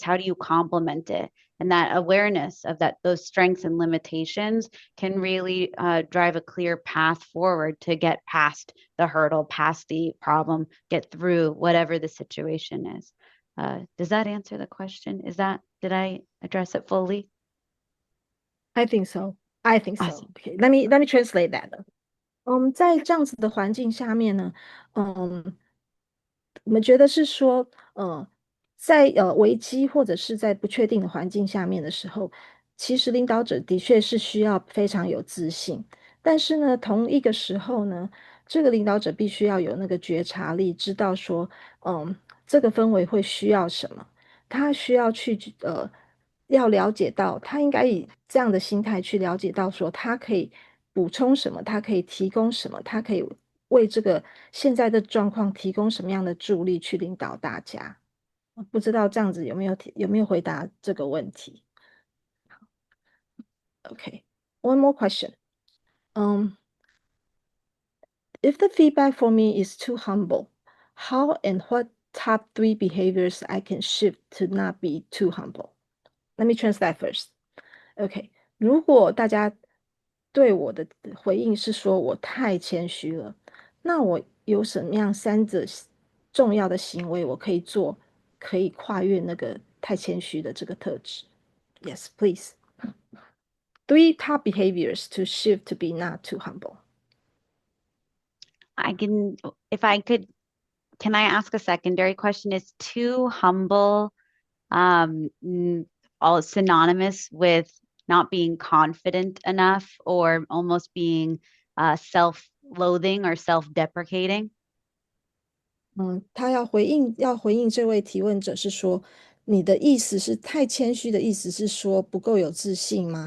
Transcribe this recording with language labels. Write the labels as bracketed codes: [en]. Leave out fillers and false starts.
[en] How do you complement it? And that awareness of those strengths and limitations can really drive a clear path forward to get past the hurdle, past the problem, get through whatever the situation is. Does that answer the question? Did I address it fully? I think so. I think so. Awesome. Okay, let me translate that. [zh] 在这样子的环境下面呢，我们觉得是说，在危机或者是在不确定的环境下面的时候，其实领导者的确是需要非常有自信，但是呢，同一个时候呢，这个领导者必须要有那个觉察力，知道说，这个氛围会需要什么，他需要去要了解到，他应该以这样的心态去了解到说，他可以补充什么，他可以提供什么，他可以为这个现在的状况提供什么样的助力去领导大家。不知道这样子有没有回答这个问题？ [en] Okay, one more question. If the feedback for me is too humble, how and what top 3 behaviors I can shift to not be too humble? Let me translate first. [zh] Okay, 如果大家对我的回应是说我太谦虚了，那我有什么样3者重要的行为我可以做，可以跨越那个太谦虚的这个特质？ [en] Yes, please. 3 top behaviors to shift to be not too humble. Can I ask a secondary question? Is too humble all synonymous with not being confident enough or almost being self-loathing or self-deprecating? [zh] 他要回应这位提问者是说，你的意思是太谦虚的意思是说不够有自信吗？